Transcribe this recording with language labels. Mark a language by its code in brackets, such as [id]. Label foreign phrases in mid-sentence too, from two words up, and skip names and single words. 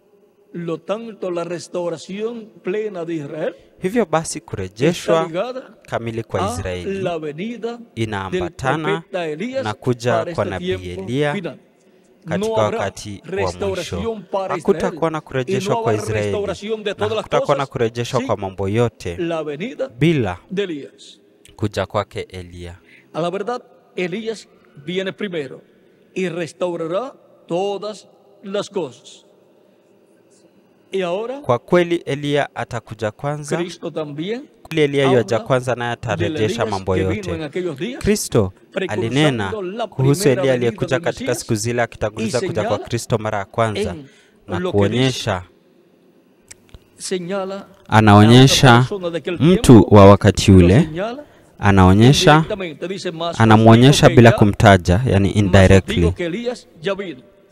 [sw] Hivyo basi kurejeshwa kamili kwa Israeli inaambatana na kuja kwa nabii Elia katika wakati wa mwisho. Hakutakuwa na kurejeshwa kwa Israeli na hakutakuwa na kurejeshwa kwa mambo yote bila kuja kwake Elia. [es] A la verdad, Elías viene primero y restaurará todas las cosas. Y ahora, [sw] kwa kweli Elia atakuja kwanza. [es] Kristo también, [sw] kweli Elia yuaja kwanza na atarejesha mambo yote. Kristo alinena kuhusu Elia aliyekuja katika siku zile, akitanguliza kuja kwa Kristo mara ya kwanza na kuonyesha, anaonyesha mtu wa wakati ule, anamuonyesha bila kumtaja, yani indirectly.